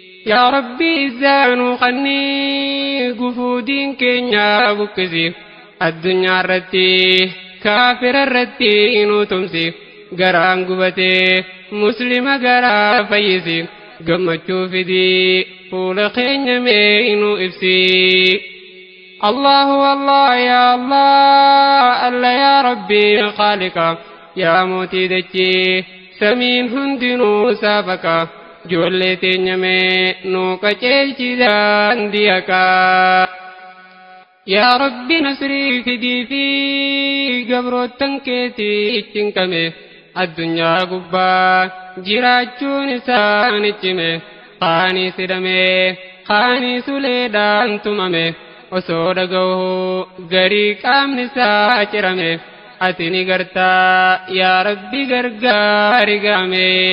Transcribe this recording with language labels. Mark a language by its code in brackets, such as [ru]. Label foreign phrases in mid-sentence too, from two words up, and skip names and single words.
[ar] يا ربي, [om] izzaa nuu kanni, gufuu diin keenya buqqisi, addunyaa irratti, kaafira irratti nuu tumsi, garaan gubatee, muslima garaa fayyisi, gammachuu fidi, fuula keenya mee nuu ibsi. [ar] الله الله، يا الله، الله يا ربي، خالقا, [om] ya mootii dachee, samiin hundinuu saafaqa, ijoollee teenya mee nuu qajeelchi daandii haqaa. [ar] يا ربي, [om] nasrii fidii fi gabroottan keetii ittiin qame, addunyaa gubbaa jiraachuun isaan itti hime, kaanii sidhame, kaanii suleedhaan tumame, osoo dhaga'u garii qaamni isaa cirame, ati ni gartaa, [ar] يا ربي, [om] gargaari gaame.